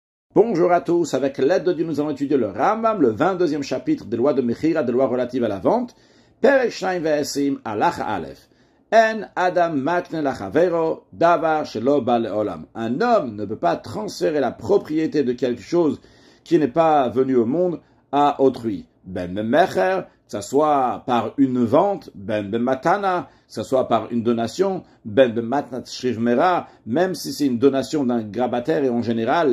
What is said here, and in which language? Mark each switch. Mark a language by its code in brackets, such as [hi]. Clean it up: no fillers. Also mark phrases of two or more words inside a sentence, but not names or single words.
[fr] Bonjour à tous, avec l'aide de Dieu, nous allons étudier le Rambam, le 22e chapitre des lois de Mechira, des lois relatives à la vente. [he] פרק שניים ועשרים, הלכה א. אין אדם מקנה לחבירו, דבר שלא בא לעולם. [fr] Un homme ne peut pas transférer la propriété de quelque chose qui n'est pas venu au monde à autrui. [he] בין מכר, [fr] que ce soit par une vente, [he] בין מתנה, [fr] que ce soit par une donation, [he] בין מתנת שכיב מרע, [fr] même si c'est une donation d'un grabataire, et en général,